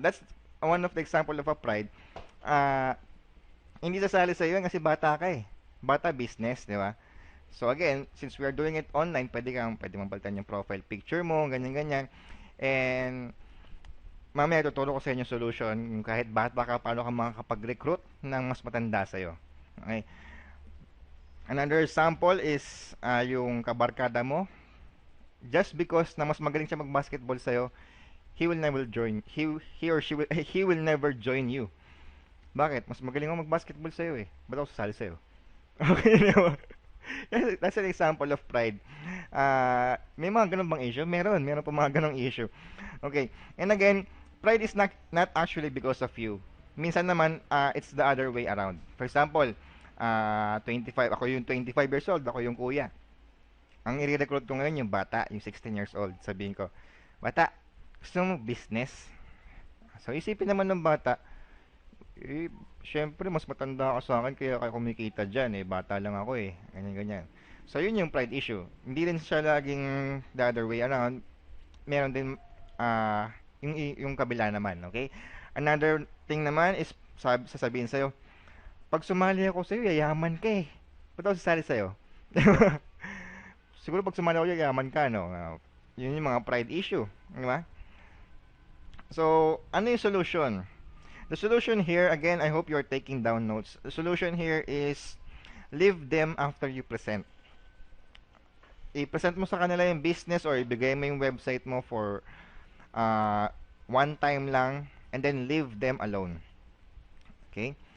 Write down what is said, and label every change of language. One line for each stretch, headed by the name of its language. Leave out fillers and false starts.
English: That's one of the example of a pride.
Filipino: Hindi sasali sa'yo kasi bata ka eh.
English: Bata business, di ba? So again, since we are doing it online,
Filipino: pwede mong palitan yung
English: profile picture
Filipino: mo, ganyan-ganyan. And mamaya tuturo ko sa inyo solution kahit bata ka, paano ka makakapag-recruit ng mas matanda sa'yo.
English: Okay? Another example is
Filipino: yung kabarkada mo.
English: Just because
Filipino: na mas magaling siya mag-basketball sa'yo,
English: he will never join he will never join you.
Filipino: Bakit? Mas magaling ako mag-basketball sa'yo eh. Ba't ako sasali sa'yo? Okay, diba?
English: That's an example of pride.
Filipino: May mga ganun bang issue? Meron pa mga ganung issue.
English: Okay. And again, pride is not actually because of you.
Filipino: Minsan naman,
English: it's the other way around. For example,
Filipino: 25, ako yung 25 years old, ako yung kuya. Ang i-recruit ko ngayon yung bata, yung 16 years old. Sabihin ko, bata, gusto mo business? So, isipin naman ng bata, syempre, mas matanda ka sa akin, kaya kumikita dyan, bata lang ako ganyan-ganyan. So, yun yung pride issue. Hindi rin siya laging
English: the other way around.
Filipino: Meron din, yung kabila naman, okay?
English: Another thing
Filipino: naman is, sasabihin sa'yo, pag sumali ako sa'yo, yayaman ka Ba't ako sasali sa'yo? Siguro pag sumali ako, yayaman ka, no? Yun yung mga pride issue, di ba? So, ano yung solution?
English: The solution here, again, I hope you're taking down notes. The solution here is leave them after you present.
Filipino: i-present mo sa kanila yung business or ibigay mo yung website mo
English: for uh, one time
Filipino: lang and then leave them alone. Okay?